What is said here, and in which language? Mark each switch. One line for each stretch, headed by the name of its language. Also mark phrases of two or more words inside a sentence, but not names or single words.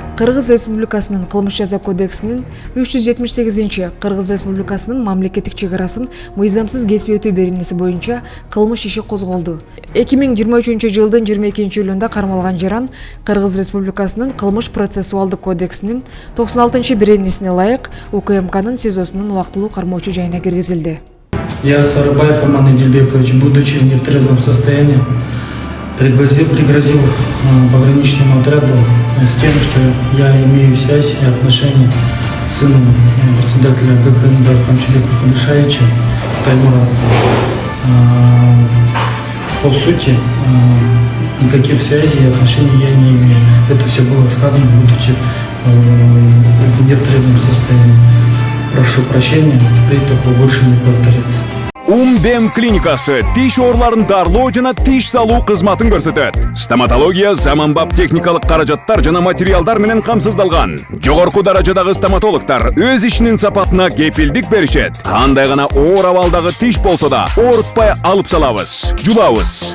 Kyrgyz: Кыргыз Республикасынын кылмыш жаза кодексинин 378 Кыргыз Республикасынын мамлекеттик чек арасын мыйзамсыз кесип өтүү беренеси боюнча кылмыш иши козголду. 2023 жылдын 22 июлунда кармалган жаран Кыргыз Республикасынын кылмыш процессуалдык кодексинин 96 беренесине ылайык УКМКнын СИЗОсунун убактылуу кармоочу жайына киргизилди.
Russian: Я, Сарыбаев Роман Эдильбекович, будучи в нетрезвом состоянии, пригрозил пограничному отряду с тем, что я имею связь и отношения с сыном председателя ГКНД Камчыбека Хадышевича Таймураза. По сути, никаких связей и отношений я не имею. Это все было сказано, будучи в нетрезвом состоянии. Прошу прощения, впредь такое больше не повторится.
Kyrgyz: Дем клиникасы тиш орларын дарлоо жана тиш салуу кызматын көрсөтөт. Стоматология заманбап техникалык каражаттар жана материалдар менен камсыздалган. Жогорку даражадагы стоматологтор өз ишинин сапатына кепилдик беришет. Кандай гана оор абалдагы тиш болсо да оорутпай алып салабыз, жулабыз.